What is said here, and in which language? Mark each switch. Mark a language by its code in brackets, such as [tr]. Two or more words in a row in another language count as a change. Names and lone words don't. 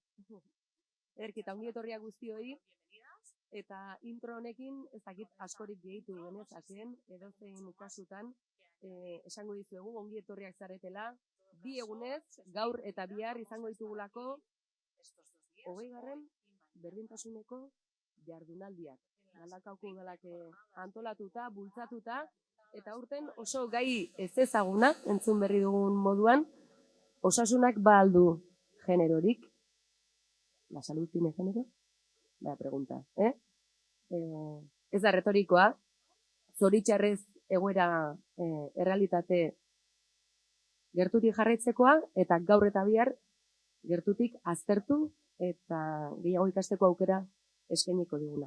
[eu] Ederki, eta ongi etorriak guztioi, eta intro honekin ez dakit askorik gehitu genezaken, edozein kasutan, esango dizuegu ongi etorriak zaretela, bi egunez, gaur eta bihar izango ditugulako, 20. berdintasuneko jardunaldiak. Galdakaoko udalak antolatuta, bultzatuta, eta aurten oso gai ez ezaguna, entzun berri dugun moduan, osasunak ba aldu generorik. [es] La salud tiene género? Baya pregunta, [eu] Ez da retorikoa, zoritxarrez egoera errealitate gertutik jarraitzekoa, eta gaur eta bihar gertutik aztertu eta gehiago ikasteko aukera eskainiko diguna.